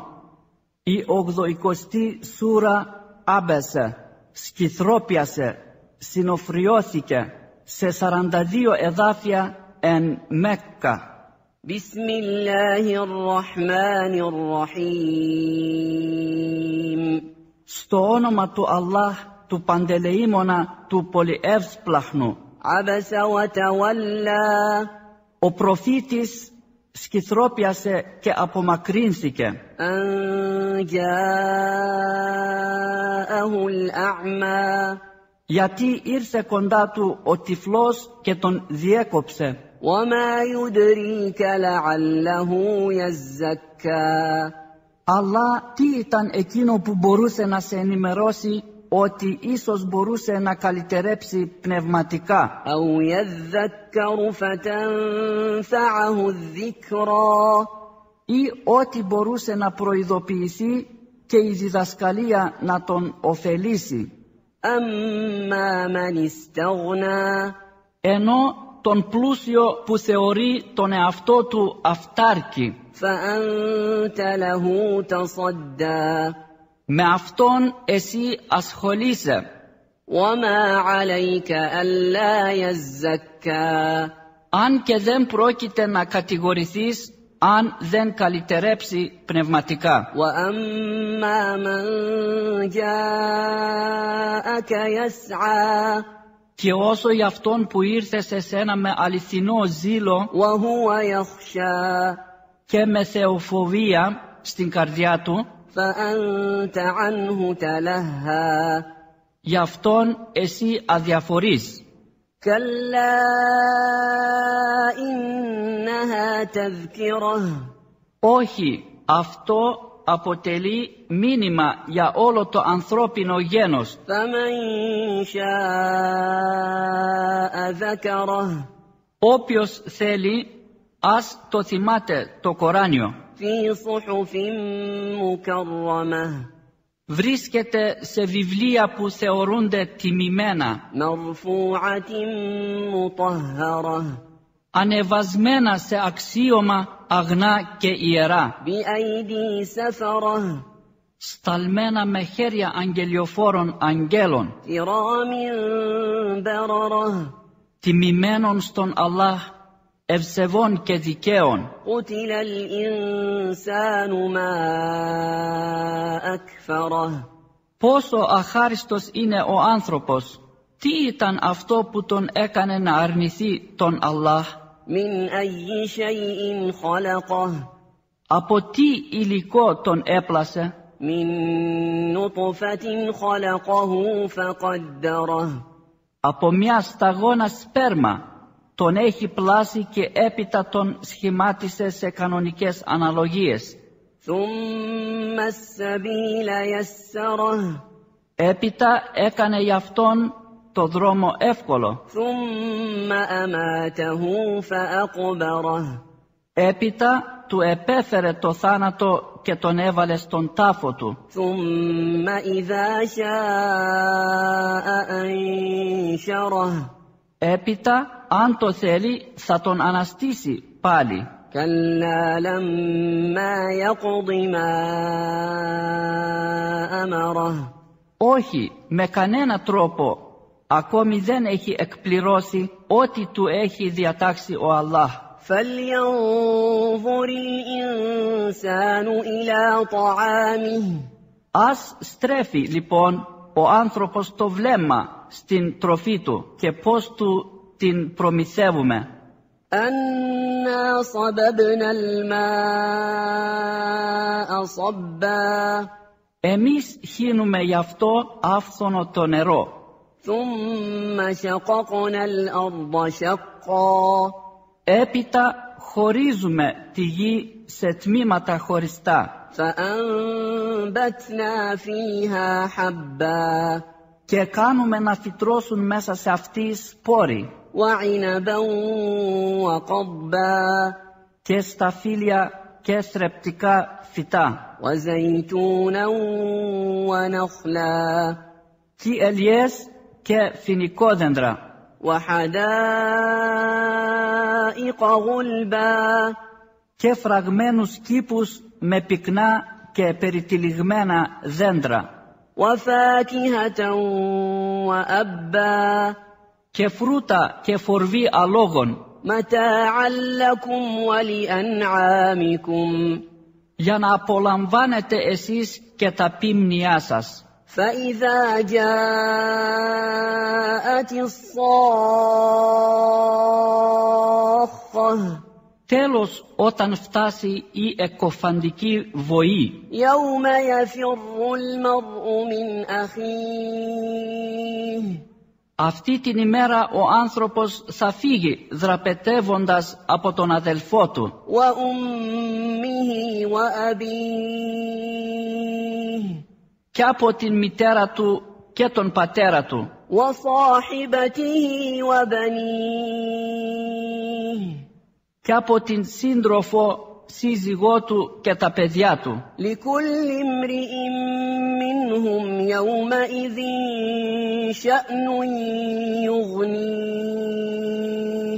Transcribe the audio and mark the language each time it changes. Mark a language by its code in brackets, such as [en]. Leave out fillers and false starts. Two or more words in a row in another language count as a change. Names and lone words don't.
[el] Η 80η σούρα άμπεσε, σκυθρόπιασε, συνοφριώθηκε σε 42 εδάφια εν Μέκκα. [ar] بسم الله الرحمن الرحيم. [el] Στο όνομα του Allah, του Παντελεήμονα, του Πολυεύσπλαχνου. [ar] عبس وتولى. [el] Ο προφήτης σκυθρόπιασε και απομακρύνθηκε. [ar] أن جاءه الأعمى. [el] Γιατί ήρθε κοντά του ο τυφλός και τον διέκοψε. [ar] وَمَا يُدْرِيكَ لَعَلَّهُ يَزَّكَّى. [el] Αλλά τι ήταν εκείνο που μπορούσε να σε ενημερώσει ότι ίσως μπορούσε να καλυτερέψει πνευματικά. [ar] أَوْ يَذَّكَّرُ فَتَنْفَعَهُ الذِّكْرَى. [el] Ή ότι μπορούσε να προειδοποιηθεί και η διδασκαλία να τον ωφελήσει. [ar] أَمَّا مَنِ اسْتَغْنَى. [el] Ενώ τον πλούσιο που θεωρεί τον εαυτό του αυτάρκη. [ar] فَأَنْتَ لَهُ تَصَدَّى. [el] Με αυτόν εσύ ασχολείσαι. [ar] وَمَا عَلَيْكَ أَلَّا يَزَّكَّى. [el] Αν και δεν πρόκειται να κατηγορηθείς αν δεν καλυτερέψει πνευματικά. [ar] وَأَمَّا مَنْ جَاءَكَ يَسْعَى. [el] Και όσο για αυτόν που ήρθε σε σένα με αληθινό ζήλο [ar] وَهُوَ يَخْشَى. [el] και με θεοφοβία στην καρδιά του, [ar] فَأَنْتَ عَنْهُ تَلَهَّى. [el] γι' αυτόν εσύ αδιαφορείς. [ar] كَلَّا إِنَّهَا تَذْكِرَةٌ. [el] Όχι, αυτό αποτελεί μήνυμα για όλο το ανθρώπινο γένος. [ar] فَمَنْ شَاءَ ذَكَرَهُ. [el] Όποιος θέλει, ας το θυμάται το Κοράνιο. [ar] فِي صُحُفٍ مُكَرَّمَةٍ. [el] Βρίσκεται σε βιβλία που θεωρούνται τιμημένα, [ar] مَرْفُوعَةٍ مُطَهَّرَةٍ. [el] ανεβασμένα σε αξίωμα αγνά και ιερά, [ar] بِأَيْدِي سَفَرَةٍ. [el] σταλμένα με χέρια αγγελιοφόρων αγγέλων, [ar] كِرَامٍ بَرَرَةٍ. [el] τιμημένων στον Allah, ευσεβών και δικαίων. [ar] قُتِلَ الْإِنسَانُ مَا أَكْفَرَهُ. [el] Πόσο αχάριστος είναι ο άνθρωπος! Τι ήταν αυτό που τον έκανε να αρνηθεί τον Allah? [ar] مِنْ أَيِّ شَيْءٍ خَلَقَهُ. [el] Από τι υλικό τον έπλασε? [ar] مِنْ نُطْفَةٍ خَلَقَهُ فَقَدَّرَهُ. [el] Από μια σταγόνα σπέρμα τον έχει πλάσει και έπειτα τον σχημάτισε σε κανονικές αναλογίες. [ar] ثُمَّ السَّبِيلَ يَسَّرَهُ. [el] Έπειτα έκανε για αυτόν το δρόμο εύκολο. [ar] ثُمَّ أَمَاتَهُ فَأَقْبَرَهُ. [el] Έπειτα του επέφερε το θάνατο και τον έβαλε στον τάφο του. [ar] ثُمَّ إِذَا شَاءَ أَنشَرَهُ. [el] Έπειτα, αν το θέλει, θα τον αναστήσει πάλι. [ar] كَلَّا لَمَّا يَقْضِ مَا أَمَرَهُ. [el] Όχι, με κανένα τρόπο, ακόμη δεν έχει εκπληρώσει ό,τι του έχει διατάξει ο Allah. [ar] فَلْيَنظُرِ الْإِنسَانُ إِلَى طَعَامِهِ. [el] Ας στρέφει λοιπόν ο άνθρωπος το βλέμμα στην τροφή του και πώς του την προμηθεύουμε. [ar] أَنَّا صَبَبْنَا الْمَاءَ صَبًّا. [el] Εμείς χύνουμε γι' αυτό άφθονο το νερό. [ar] ثُمَّ شَقَقْنَا الْأَرْضَ شَقًّا. [el] Έπειτα χωρίζουμε τη γη σε τμήματα χωριστά. [ar] فَأَنبَتْنَا فِيهَا حَبًّا. [el] Και κάνουμε να φυτρώσουν μέσα σε αυτή σπόροι. [ar] وَعِنَبًا وَقَضْبًا. [el] Και σταφύλια και θρεπτικά φυτά, [ar] وزيتونا ونخلا [el] και ελιές και φοινικόδεντρα, [ar] وحدائق غلبا [el] και φραγμένους κήπους με πυκνά και περιτυλιγμένα δέντρα, [ar] وفاكهة وأبا [el] και φρούτα και φορβή αλόγων, [ar] متاعا لكم ولأنعامكم [el] για να απολαμβάνετε εσείς και τα πίμνιά σας. [ar] فإذا جاءت الصاخة [el] Τέλος, όταν φτάσει η εκκοφαντική βοή, [ar] يوم يفر المرء من أخيه [el] αυτή την ημέρα ο άνθρωπος θα φύγει δραπετεύοντας από τον αδελφό του [ar] وأمه وأبيه [el] και από την μητέρα του και τον πατέρα του [ar] وصاحبته وبنيه [el] και από την σύντροφο, σύζυγό του και τα παιδιά του. [ar] لكل امرئ منهم يومئذ شأن يغنيه